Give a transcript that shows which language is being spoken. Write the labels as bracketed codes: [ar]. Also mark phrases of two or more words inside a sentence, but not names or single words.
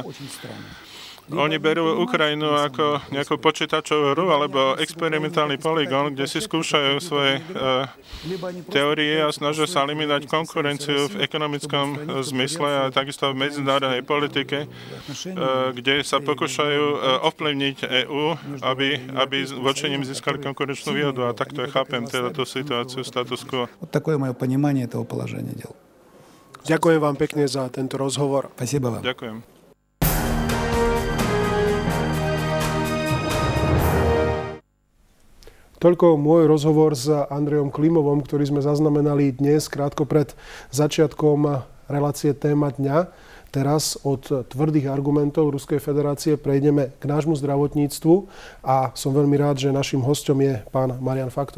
[sk] Oni berú Ukrajinu ako nejakú počítačovú hru alebo experimentálny polygón, kde si skúšajú svoje teórie a snažia sa eliminovať konkurenciu v ekonomickom zmysle a takisto v medzinárodnej politike, kde sa pokúšajú ovplyvniť EÚ, aby voči nim získali konkurenčnú výhodu. A takto ja chápem teda tú situáciu status quo. [ru] Такое мое понимание этого положения дел. [sk] Ďakujem vám pekne za tento rozhovor. [ru] Спасибо вам. [sk] Ďakujem. Toľko môj rozhovor s Andrejom Klimovom, ktorý sme zaznamenali dnes, krátko pred začiatkom relácie Téma dňa. Teraz od tvrdých argumentov Ruskej federácie prejdeme k nášmu zdravotníctvu a som veľmi rád, že našim hosťom je pán Marian Faktor.